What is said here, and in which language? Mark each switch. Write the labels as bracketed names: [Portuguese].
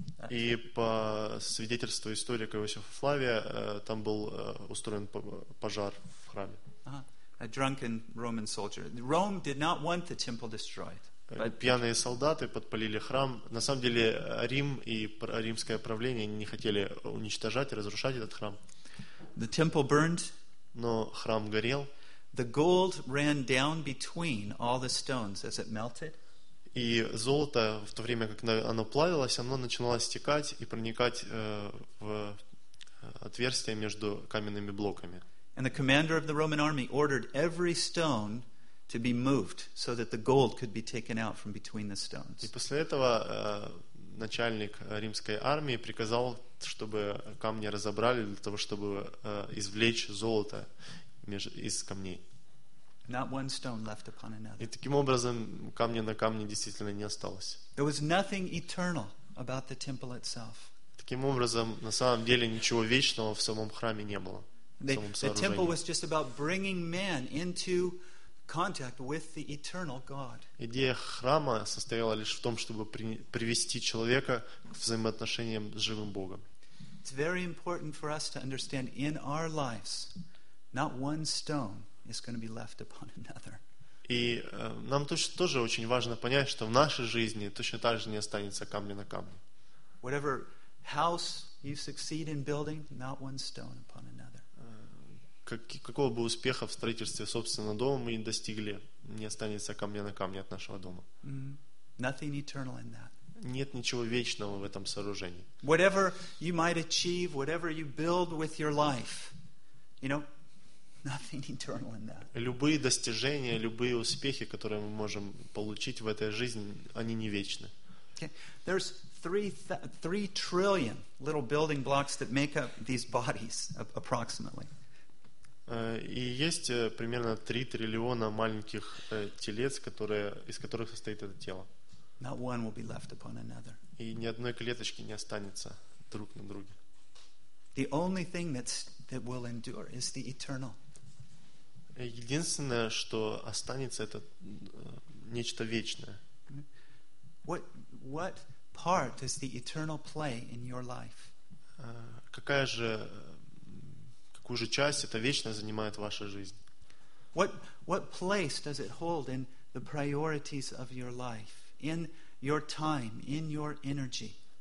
[Russian] И по свидетельству историка Иосифа Флавия, там был устроен пожар в храме. [English] A drunken Roman soldier. Rome did not want the temple destroyed. [Russian] Пьяные солдаты подпалили храм. На самом деле Рим и римское правление не хотели уничтожать и разрушать этот храм. [English] The temple burned. [Russian] Но храм горел. [English] The gold ran down between all the stones as it melted. [Russian] И золото, в то время как оно плавилось, оно начинало стекать и проникать в отверстия между каменными блоками. [English] And the commander of the Roman army ordered every stone to be moved so that the gold could be taken out from between the stones. [Russian] И после этого начальник римской армии приказал, чтобы камни разобрали для того, чтобы извлечь золото из камней. [English] Not one stone left upon another. [Russian] И таким образом камня на камне действительно не осталось. [English] There was nothing eternal about the temple itself. [Russian] Таким образом, на самом деле ничего вечного в самом храме не было. [English] The temple was just about bringing man into contact with the eternal God. [Russian] Идея храма состояла лишь в том, чтобы привести человека к взаимоотношениям с живым Богом. [English] It's very important for us to understand in our lives, not one stone is going to be left upon another. [Russian] И нам тоже очень важно понять, что в нашей жизни точно так же не останется камня на камне. [English] Whatever house you succeed in building, not one stone upon another. [Russian] Какого бы успеха в строительстве собственного дома мы не достигли, не останется камня на камне от нашего дома. [English] Nothing eternal in that. [Russian] Нет ничего вечного в этом сооружении. [English] Whatever you might achieve, whatever you build with your life, you know, nothing eternal in that. [Russian] Любые достижения, любые успехи, которые мы можем получить в этой жизни, они не вечны. [English] Okay. There's three trillion little building blocks that make up these bodies, approximately. [Russian] И есть примерно 3 триллиона маленьких телец, из которых состоит это тело. [English] Not one will be left upon another. [Russian] И ни одной клеточки не останется друг на друге. [English] The only thing that will endure is the eternal. [Russian] Единственное, что останется, это нечто вечное. [English] What part does the eternal play in your life? [Russian] Какая же уже часть это вечно занимает ваша жизнь. [English] What place does it hold in the priorities of your life, in your time, in your energy?